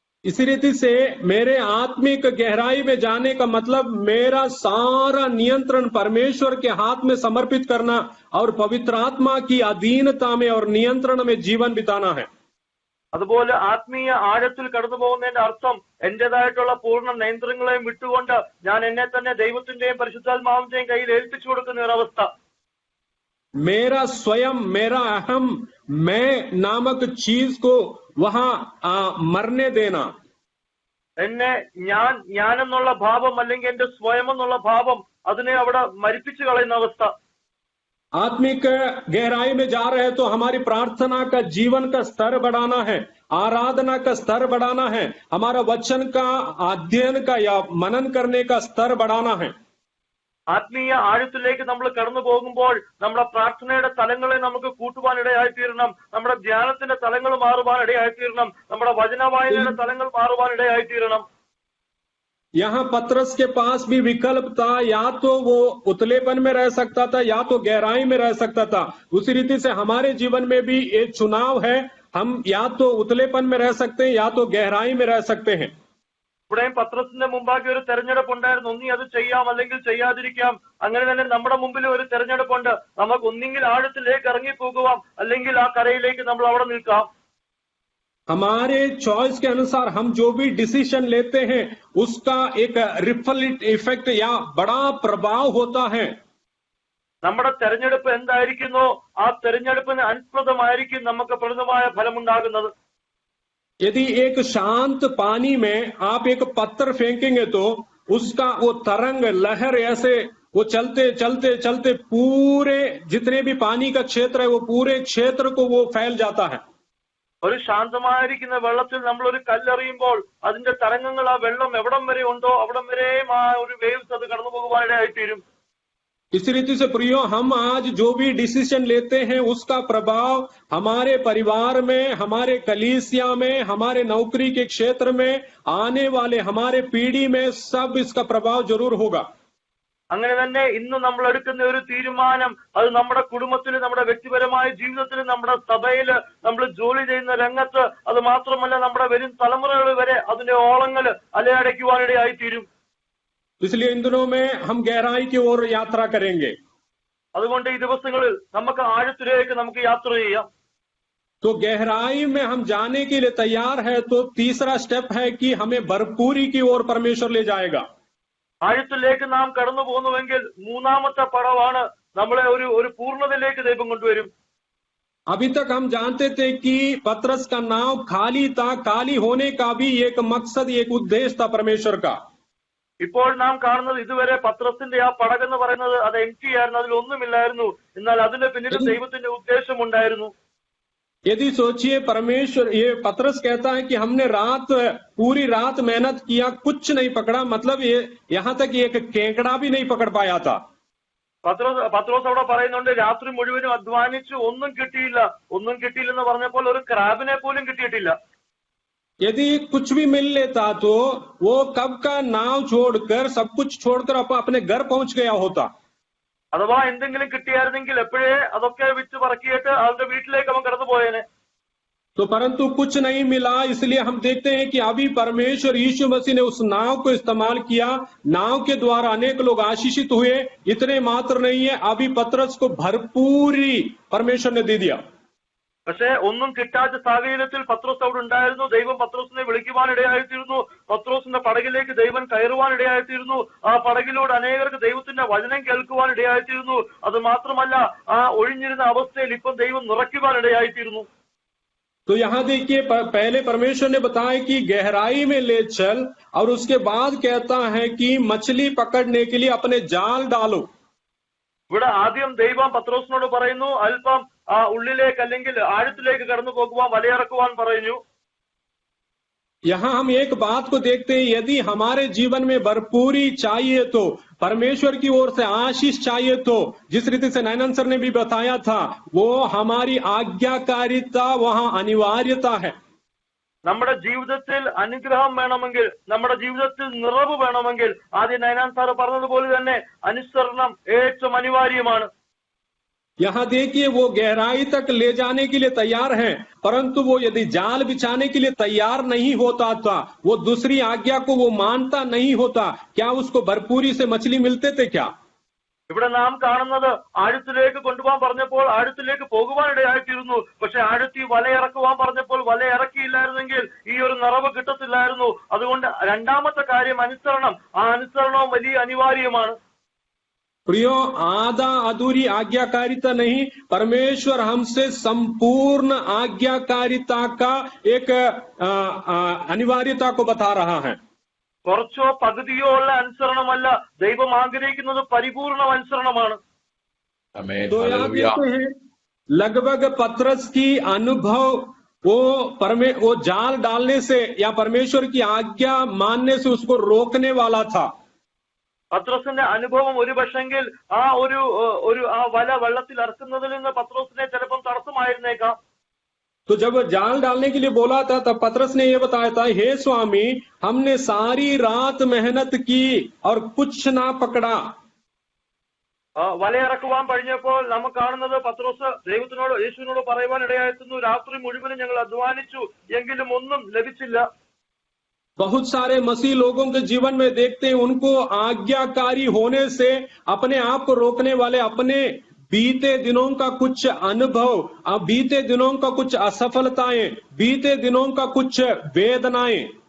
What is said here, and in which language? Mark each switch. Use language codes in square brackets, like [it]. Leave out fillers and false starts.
[hi] इसी रीति से मेरे आत्मिक गहराई में जाने का मतलब मेरा सारा नियंत्रण परमेश्वर के हाथ में समर्पित करना और पवित्र आत्मा की अधीनता में और नियंत्रण में जीवन बिताना है. [ml] അതുപോലെ ആത്മീയ ആഴത്തിൽ കടന്നു പോകുന്നതിന്റെ അർത്ഥം എന്റേതായിട്ടുള്ള പൂർണ്ണ നിയന്ത്രണങ്ങളെയും വിട്ടുകൊണ്ട് ഞാൻ എന്നെ തന്നെ ദൈവത്തിന്റെയും പരിശുദ്ധാത്മാവിന്റെയും കയ്യിൽ ഏൽപ്പിച്ചു കൊടുക്കുന്ന ഒരവസ്ഥ. [hi] मेरा स्वयं, मेरा अहम, मैं नामक चीज को वहां मरने देना. [ml] എന്നെ ഞാൻ എന്നുള്ള ഭാവം അല്ലെങ്കിൽ എന്റെ സ്വയം എന്നുള്ള ഭാവം അതിനെ അവിടെ മരിപ്പിച്ചു കളയുന്ന അവസ്ഥ. [hi] आत्मिक गहराई में जा रहे हैं तो हमारी प्रार्थना का जीवन का स्तर बढ़ाना है, आराधना का स्तर बढ़ाना है, हमारा वचन का अध्ययन का या मनन करने का स्तर बढ़ाना है. [ml] ആത്മീയ ആഴത്തിലേക്ക് നമ്മൾ കടന്നു പോകുമ്പോൾ നമ്മുടെ പ്രാർത്ഥനയുടെ തലങ്ങളെ നമുക്ക് കൂട്ടുവാനിടയായിത്തീരണം, നമ്മുടെ ധ്യാനത്തിന്റെ തലങ്ങൾ മാറുവാനിടയായിത്തീരണം, നമ്മുടെ വചനവായനയുടെ തലങ്ങൾ മാറുവാനിടയായിത്തീരണം. [hi] यहाँ पतरस के पास भी विकल्प था, या तो वो उतलेपन में रह सकता था या तो गहराई में रह सकता था. उसी रीति से हमारे जीवन में भी एक चुनाव है, हम या तो उतलेपन में रह सकते हैं या तो गहराई में रह सकते हैं. [ml] ഇവിടെയും പത്രത്തിന്റെ മുമ്പാകെ ഒരു തെരഞ്ഞെടുപ്പ് ഉണ്ടായിരുന്നു. ഒന്നി അത് ചെയ്യാം അല്ലെങ്കിൽ ചെയ്യാതിരിക്കാം. അങ്ങനെ തന്നെ നമ്മുടെ മുമ്പിൽ ഒരു തെരഞ്ഞെടുപ്പുണ്ട്. നമുക്ക് ഒന്നെങ്കിൽ ആഴത്തിലേക്ക് ഇറങ്ങിപ്പോകുവാം, അല്ലെങ്കിൽ ആ കരയിലേക്ക് നമ്മൾ അവിടെ നിൽക്കാം. [hi] हमारे चॉइस के अनुसार हम जो भी डिसीजन लेते हैं उसका एक रिपल इफेक्ट या बड़ा प्रभाव होता है. [ml] നമ്മുടെ തെരഞ്ഞെടുപ്പ് എന്തായിരിക്കുന്നോ ആ തെരഞ്ഞെടുപ്പിന് അനുസൃതമായിരിക്കും നമുക്ക് പ്രദമായ ഫലമുണ്ടാകുന്നത്. [hi] यदि एक शांत पानी में आप एक पत्थर फेंकेंगे तो उसका वो तरंग लहर ऐसे वो चलते चलते चलते पूरे जितने भी पानी का क्षेत्र है वो पूरे क्षेत्र को वो फैल जाता है. [ml] ഒരു ശാന്തമായിരിക്കുന്ന വെള്ളത്തിൽ നമ്മൾ ഒരു കല്ലെറിയുമ്പോൾ അതിന്റെ തരംഗങ്ങൾ ആ വെള്ളം എവിടം വരെ ഉണ്ടോ അവിടം വരെയും ആ ഒരു വേവ്സ് അത് കടന്നു പോകുവാനിടയായിത്തീരും. [hi] इस रीति से प्रियो, हम आज जो भी डिसीजन लेते हैं उसका प्रभाव हमारे परिवार में, हमारे कलीसिया में, हमारे नौकरी के क्षेत्र में, आने वाले हमारे पीढ़ी में सब इसका प्रभाव जरूर होगा. [ml] അങ്ങനെ തന്നെ ഇന്ന് നമ്മൾ എടുക്കുന്ന ഒരു തീരുമാനം അത് നമ്മുടെ കുടുംബത്തിൽ, നമ്മുടെ വ്യക്തിപരമായ ജീവിതത്തിൽ, നമ്മുടെ സഭയില്, നമ്മൾ ജോലി ചെയ്യുന്ന രംഗത്ത്, അത് മാത്രമല്ല നമ്മുടെ വരും തലമുറകൾ വരെ അതിന്റെ ഓളങ്ങൾ അലയടയ്ക്കുവാനിടയായിത്തീരും. [hi] इसलिए इन दिनों में हम गहराई की ओर यात्रा करेंगे। [ml] അതുകൊണ്ട് ഈ ദിവസങ്ങളിൽ നമുക്ക് ആഴത്തിലേക്ക് നമുക്ക് യാത്ര ചെയ്യാം. [hi] तो गहराई में हम जाने के लिए तैयार है तो तीसरा स्टेप है कि हमें भरपूरी की ओर परमेश्वर ले जाएगा। [ml] ആഴത്തിലേക്ക് നാം കടന്നു പോകുന്നുവെങ്കിൽ മൂന്നാമത്തെ പടവാണ് നമ്മളെ ഒരു പൂർണ്ണതയിലേക്ക് ദൈവം കൊണ്ടുവരും. [hi] अभी तक हम जानते थे कि पतरस का नाव खाली था, खाली होने का भी एक मकसद, एक उद्देश्य था परमेश्वर का। [ml] ഇപ്പോൾ നാം കാണുന്നത് ഇതുവരെ പത്രത്തിന്റെ ആ പടകെന്ന് പറയുന്നത് അത് എംറ്റി ആയിരുന്നു, അതിലൊന്നുമില്ലായിരുന്നു. എന്നാൽ അതിന്റെ പിന്നിൽ ദൈവത്തിന്റെ ഉദ്ദേശം ഉണ്ടായിരുന്നു. [hi] यदि सोचिए, परमेश्वर, ये पतरस कहता है कि हमने पूरी रात मेहनत किया, कुछ नहीं पकड़ा, मतलब ये यहाँ तक एक केकड़ा भी नहीं पकड़ पाया था। [ml] പത്രോസ് അവിടെ പറയുന്നുണ്ട്, രാത്രി മുഴുവനും അധ്വാനിച്ചു, ഒന്നും കിട്ടിയില്ലെന്ന് പറഞ്ഞപ്പോൾ ഒരു ക്രാബിനെ പോലും കിട്ടിയിട്ടില്ല. [hi] यदि कुछ भी मिल लेता तो वो कब का नाव छोड़कर, सब कुछ छोड़कर अपने घर पहुंच गया होता। [ml] അഥവാ എന്തെങ്കിലും കിട്ടിയായിരുന്നെങ്കിൽ എപ്പോഴേ അതൊക്കെ വിറ്റ് പറക്കിയിട്ട് അവരുടെ വീട്ടിലേക്ക് അവൻ കടന്നു പോയേനെ. [hi] तो परंतु कुछ नहीं मिला, इसलिए हम देखते हैं कि अभी परमेश्वर यीशु मसीह ने उस नाव को इस्तेमाल किया, नाव के द्वारा अनेक लोग आशीषित हुए। इतने मात्र नहीं है, अभी पतरस को भरपूरी परमेश्वर ने दे दिया। [ml] പക്ഷെ ഒന്നും കിട്ടാത്ത സാഹചര്യത്തിൽ പത്രോസ് അവിടെ ഉണ്ടായിരുന്നു. ദൈവം പത്രോസിനെ വിളിക്കുവാൻ ഇടയായിത്തീരുന്നു. പത്രോസിന്റെ പടകിലേക്ക് ദൈവം കയറുവാൻ ഇടയായിത്തീരുന്നു. ആ പടകിലൂടെ അനേകർക്ക് ദൈവത്തിന്റെ വചനം കേൾക്കുവാൻ ഇടയായിത്തീരുന്നു. അത് മാത്രമല്ല, ആ ഒഴിഞ്ഞിരുന്ന അവസ്ഥയിൽ ഇപ്പം ദൈവം നിറയ്ക്കുവാൻ ഇടയായിത്തീരുന്നു. [hi] तो यहाँ देखिए, पहले परमेश्वर ने बताया कि गहराई में ले चल, और उसके बाद कहता है कि मछली पकड़ने के लिए अपने जाल डालो। [ml] ഇവിടെ ആദ്യം ദൈവം പത്രോസിനോട് പറയുന്നു, അല്പം ആ ഉള്ളിലേക്ക് അല്ലെങ്കിൽ ആഴത്തിലേക്ക് കടന്നു പോകുവാൻ വലയിറക്കുവാൻ പറഞ്ഞു. [hi] यहाँ हम एक बात को देखते हैं, यदि हमारे जीवन में भरपूरी चाहिए तो, परमेश्वर की ओर से आशीष चाहिए तो, जिस रीति से नैनन सर ने भी बताया था, वो हमारी आज्ञाकारिता वहां अनिवार्यता है। [ml] നമ്മുടെ ജീവിതത്തിൽ അനുഗ്രഹം വേണമെങ്കിൽ, നമ്മുടെ ജീവിതത്തിൽ നിറവ് വേണമെങ്കിൽ, ആദ്യം നൈനാൻ സാറ് പറഞ്ഞതുപോലെ തന്നെ അനുസരണം ഏറ്റവും അനിവാര്യമാണ്. [hi] यहाँ देखिए, वो गहराई तक ले जाने के लिए तैयार है, परंतु वो यदि जाल बिछाने के लिए तैयार नहीं होता था, वो दूसरी आज्ञा को वो मानता नहीं होता, क्या उसको भरपूरी से मछली मिलते थे क्या? [ml] ഇവിടെ നാം കാണുന്നത് ആഴത്തിലേക്ക് കൊണ്ടുപോകാൻ പറഞ്ഞപ്പോൾ ആഴത്തിലേക്ക് പോകുവാൻ ഇടയായിത്തീരുന്നു. പക്ഷെ ആഴത്തിൽ വലയിറക്കുവാൻ പറഞ്ഞപ്പോൾ വല ഇറക്കിയില്ലായിരുന്നെങ്കിൽ ഈ ഒരു നിറവ് കിട്ടത്തില്ലായിരുന്നു. അതുകൊണ്ട് രണ്ടാമത്തെ കാര്യം അനുസരണം. ആ അനുസരണവും വലിയ അനിവാര്യമാണ്. [hi] प्रियो, आधा अधूरी आज्ञाकारिता नहीं, परमेश्वर हमसे संपूर्ण आज्ञाकारिता का एक अनिवार्यता को बता रहा है। [ml] കുറച്ചോ പകുതിയോ ഉള്ള അനുസരണമല്ല, ദൈവം ആഗ്രഹിക്കുന്നത് പരിപൂർണ അനുസരണമാണ്. [hi] तो यहाँ देखते हैं, लगभग पतरस की अनुभव वो जाल डालने से या परमेश्वर की आज्ञा मानने से उसको रोकने वाला था। [ml] പത്രോസിന്റെ അനുഭവം ഒരു പക്ഷെങ്കിൽ ആ ഒരു ആ വല വെള്ളത്തിൽ ഇറക്കുന്നതിൽ നിന്ന് പത്രോസിനെ ചിലപ്പം തടസ്സമായിരുന്നേക്കാം. [hi] तो जब जाल डालने के लिए बोला था, तब पतरस ने यह बताया था, हे स्वामी, हमने सारी रात मेहनत की और कुछ ना पकड़ा। [ml] വലയിറക്കുവാൻ കഴിഞ്ഞപ്പോൾ നമുക്ക് കാണുന്നത് പത്രോസ് ദൈവത്തിനോട്, യേശുവിനോട് പറയുവാൻ ഇടയായിരുന്നു, രാത്രി മുഴുവനും ഞങ്ങൾ അധ്വാനിച്ചു, എങ്കിലും ഒന്നും ലഭിച്ചില്ല. [hi] बहुत सारे मसीह लोगों के जीवन में देखते हैं, उनको आज्ञाकारी होने से अपने आप को रोकने वाले अपने बीते दिनों का कुछ अनुभव, बीते दिनों का कुछ असफलताएं, बीते दिनों का कुछ वेदनाएं,